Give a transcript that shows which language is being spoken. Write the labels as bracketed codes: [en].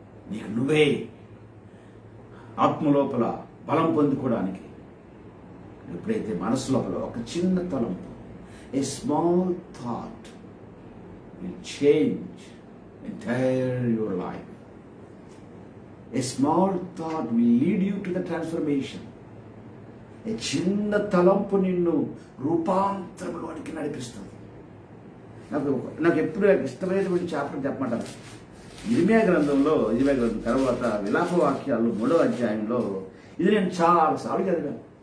[te] నీకు నువ్వే ఆత్మ లోపల బలం పొందుకోవడానికి ఎప్పుడైతే మనసు లోపల ఒక చిన్న తలంపు, [en] A small thought will change entire your life. A small thought will lead you to the transformation. [te] ఏ చిన్న తలంపు నిన్ను రూపాంతరంలోనికి నడిపిస్తుంది. నాకు ఎప్పుడు ఇష్టమైనటువంటి చాప్టర్ చెప్పమంటారు. ఇర్మియా గ్రంథం తర్వాత విలాప వాక్యాలు 3వ అధ్యాయంలో ఇది నేను చాలాసార్లు చదివాను.